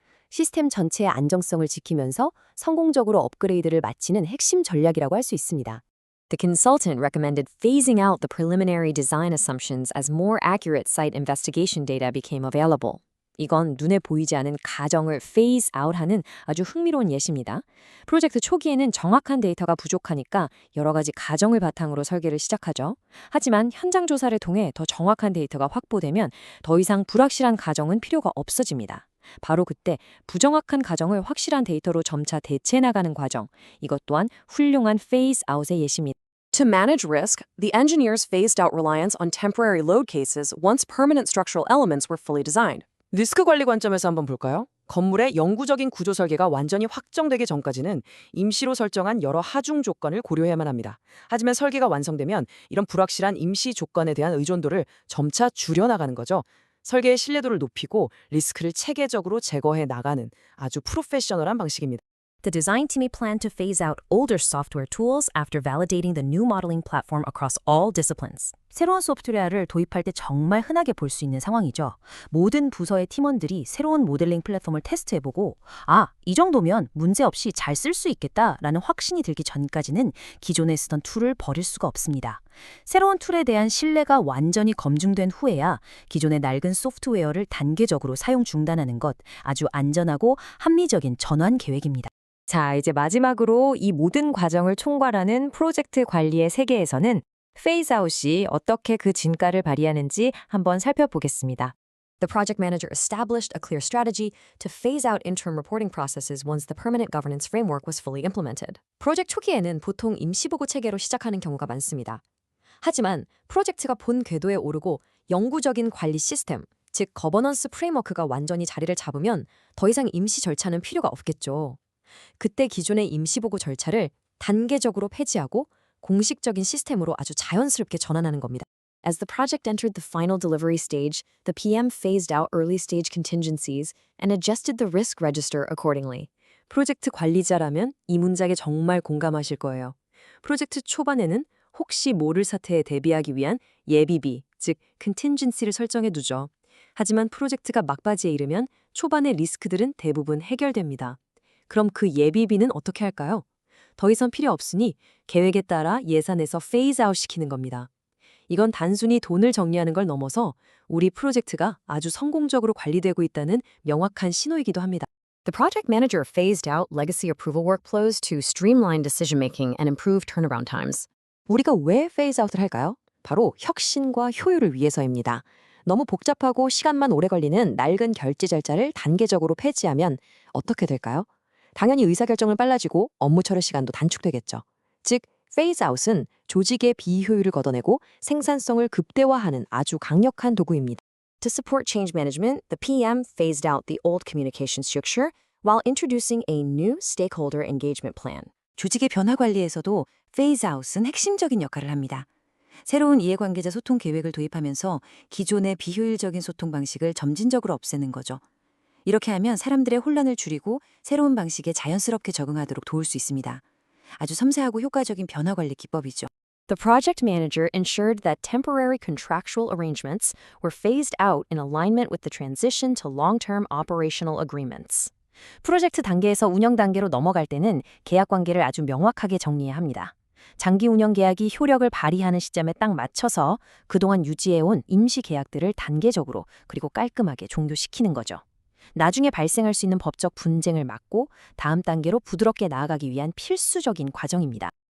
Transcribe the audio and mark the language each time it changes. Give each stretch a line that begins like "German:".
Korean: 시스템 전체의 안정성을 지키면서 성공적으로 업그레이드를 마치는 핵심 전략이라고 할 수 있습니다.
English: The consultant recommended phasing out the preliminary design assumptions as more accurate site investigation data became available.
Korean: 이건 눈에 보이지 않은 가정을 phase out하는 아주 흥미로운 예시입니다. 프로젝트 초기에는 정확한 데이터가 부족하니까 여러 가지 가정을 바탕으로 설계를 시작하죠. 하지만 현장 조사를 통해 더 정확한 데이터가 확보되면 더 이상 불확실한 가정은 필요가 없어집니다. 바로 그때 부정확한 가정을 확실한 데이터로 점차 대체해 나가는 과정, 이것 또한 훌륭한 phase out의 예시입니다.
English: To manage risk, the engineers phased out reliance on temporary load cases once permanent structural elements were fully designed.
Korean: 리스크 관리 관점에서 한번 볼까요? 건물의 영구적인 구조 설계가 완전히 확정되기 전까지는 임시로 설정한 여러 하중 조건을 고려해야만 합니다. 하지만 설계가 완성되면 이런 불확실한 임시 조건에 대한 의존도를 점차 줄여나가는 거죠. 설계의 신뢰도를 높이고 리스크를 체계적으로 제거해 나가는 아주 프로페셔널한 방식입니다.
English: The design team이 planned to phase out older software tools after validating the new modeling platform across all disciplines.
Korean: 새로운 소프트웨어를 도입할 때 정말 흔하게 볼 수 있는 상황이죠. 모든 부서의 팀원들이 새로운 모델링 플랫폼을 테스트해보고 이 정도면 문제없이 잘 쓸 수 있겠다라는 확신이 들기 전까지는 기존에 쓰던 툴을 버릴 수가 없습니다. 새로운 툴에 대한 신뢰가 완전히 검증된 후에야 기존의 낡은 소프트웨어를 단계적으로 사용 중단하는 것, 아주 안전하고 합리적인 전환 계획입니다. 자, 이제 마지막으로 이 모든 과정을 총괄하는 프로젝트 관리의 세계에서는 페이즈아웃이 어떻게 그 진가를 발휘하는지 한번 살펴보겠습니다.
English: The project manager established a clear strategy to phase out interim reporting processes once the permanent governance framework was fully implemented.
Korean: 프로젝트 초기에는 보통 임시보고 체계로 시작하는 경우가 많습니다. 하지만 프로젝트가 본 궤도에 오르고 영구적인 관리 시스템, 즉 거버넌스 프레임워크가 완전히 자리를 잡으면 더 이상 임시 절차는 필요가 없겠죠. 그때 기존의 임시보고 절차를 단계적으로 폐지하고 공식적인 시스템으로 아주 자연스럽게 전환하는 겁니다.
English: As the project entered the final delivery stage, the PM phased out early stage contingencies and adjusted the risk register accordingly.
Korean: 프로젝트 관리자라면 이 문장에 정말 공감하실 거예요. 프로젝트 초반에는 혹시 모를 사태에 대비하기 위한 예비비, 즉 contingency를 설정해 두죠. 하지만 프로젝트가 막바지에 이르면 초반의 리스크들은 대부분 해결됩니다. 그럼 그 예비비는 어떻게 할까요? 더 이상 필요 없으니 계획에 따라 예산에서 페이즈 아웃 시키는 겁니다. 이건 단순히 돈을 정리하는 걸 넘어서 우리 프로젝트가 아주 성공적으로 관리되고 있다는 명확한 신호이기도 합니다.
English: The project manager phased out legacy approval workflows to streamline decision-making and improve turnaround times.
Korean: 우리가 왜 페이즈 아웃을 할까요? 바로 혁신과 효율을 위해서입니다. 너무 복잡하고 시간만 오래 걸리는 낡은 결제 절차를 단계적으로 폐지하면 어떻게 될까요? 당연히 의사결정은 빨라지고 업무 처리 시간도 단축되겠죠. 즉, 페이즈 아웃은 조직의 비효율을 걷어내고 생산성을 극대화하는 아주 강력한 도구입니다.
English: To support change management, the PM phased out the old communication structure while introducing a new stakeholder engagement plan.
Korean: 조직의 변화 관리에서도 페이즈 아웃은 핵심적인 역할을 합니다. 새로운 이해관계자 소통 계획을 도입하면서 기존의 비효율적인 소통 방식을 점진적으로 없애는 거죠. 이렇게 하면 사람들의 혼란을 줄이고 새로운 방식에 자연스럽게 적응하도록 도울 수 있습니다. 아주 섬세하고 효과적인 변화 관리 기법이죠.
English: The project manager ensured that temporary contractual arrangements were phased out in alignment with the transition to long-term operational agreements.
Korean: 프로젝트 단계에서 운영 단계로 넘어갈 때는 계약 관계를 아주 명확하게 정리해야 합니다. 장기 운영 계약이 효력을 발휘하는 시점에 딱 맞춰서 그동안 유지해온 임시 계약들을 단계적으로 그리고 깔끔하게 종료시키는 거죠. 나중에 발생할 수 있는 법적 분쟁을 막고 다음 단계로 부드럽게 나아가기 위한 필수적인 과정입니다.